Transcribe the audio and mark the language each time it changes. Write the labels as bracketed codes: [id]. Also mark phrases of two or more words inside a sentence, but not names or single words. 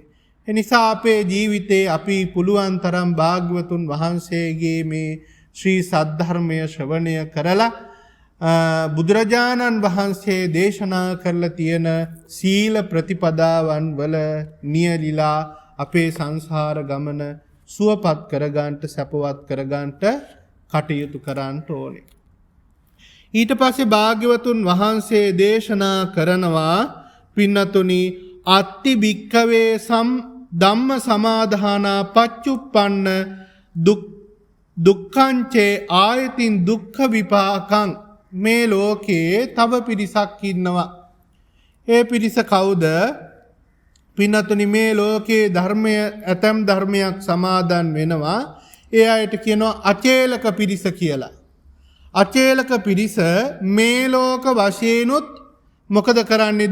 [si] එනිසා අපේ ජීවිතේ අපි පුළුවන් තරම් භාග්‍යවතුන් වහන්සේගේ මේ ශ්‍රී සද්ධර්මය ශ්‍රවණය කරලා බුදුරජාණන් වහන්සේ දේශනා කරලා තියෙන සීල ප්‍රතිපදාවන් වල නියලිලා අපේ සංසාර ගමන සුවපත් කරගන්නට සැපවත් කරගන්නට කටයුතු කරන්න ඕනේ. ඊට පස්සේ භාග්‍යවතුන් වහන්සේ දේශනා කරනවා පින්නතුනි [pi] අත්ති භික්ඛවේ ධම්ම සමාදානා පච්චුප්පන්න දුක්ඛංචේ ආයතින් දුක්ඛ විපාකං. [si] මේ ලෝකයේ තව පිරිසක් ඉන්නවා. ඒ පිරිස කවුද? පින්නතුනි මේ ලෝකයේ ධර්මය ඇතම් ධර්මයක් සමාදන් වෙනවා. ඒ අයට කියනවා අචේලක පිරිස කියලා. අචේලක පිරිස මේ ලෝක වශයෙන්ුත් මොකද කරන්නේ?